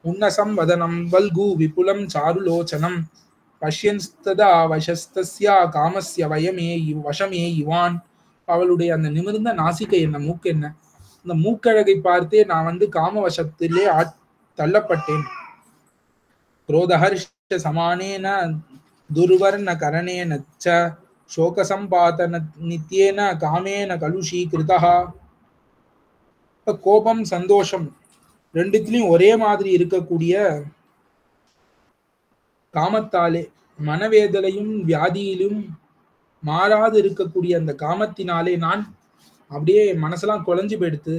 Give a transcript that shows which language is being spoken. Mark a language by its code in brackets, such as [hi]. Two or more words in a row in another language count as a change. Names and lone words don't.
[sa] उन्नसम् वदनम् वल्गु विपुलम् चारुलोचनम् पश्यंस्तदा वशस्तस्या कामस्य वशमे इवान्. [ta] அவளுடைய அந்த நிமிர்ந்த நாசிகை என்ன, மூக்கு என்ன, இந்த மூக்கழகை பார்த்தே நான் காமவசத்திலே தள்ளப்பட்டேன். [sa] क्रोधहर्ष समानेन दुर्वर्ण करणेन च शोकसंपातन नित्येन कामेन कलुषीकृतः. [ta] கோபம் சந்தோஷம் ரெண்டுத்திலையும் ஒரே மாதிரி இருக்கக்கூடிய காமத்தாலே, மனவேதனையும் வியாதியிலும் மாறாது இருக்கக்கூடிய அந்த காமத்தினாலே நான் அப்படியே மனசெல்லாம் குலைஞ்சு போயிடுத்து.